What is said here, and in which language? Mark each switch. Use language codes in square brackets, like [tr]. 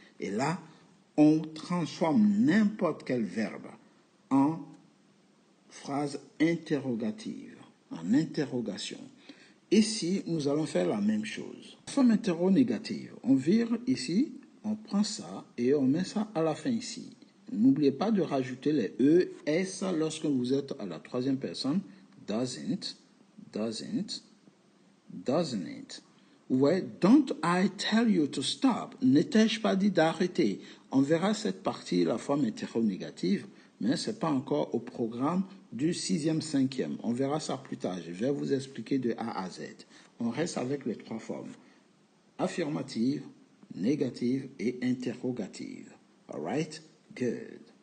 [fr] Et là, on transforme n'importe quel verbe en phrase interrogative, en interrogation. Ici, nous allons faire la même chose. Forme interrogative, on vire ici, on prend ça et on met ça à la fin ici. N'oubliez pas de rajouter les E, S lorsque vous êtes à la troisième personne. [en] Doesn't, doesn't, doesn't it. [fr] Vous voyez, [en] don't I tell you to stop? [fr] Ne t'ai-je pas dit d'arrêter? On verra cette partie, la forme hétéronégative, mais ce n'est pas encore au programme du 6e, 5e. On verra ça plus tard. Je vais vous expliquer de A à Z. On reste avec les trois formes. Affirmative, négative et interrogative. [en] All right? Good.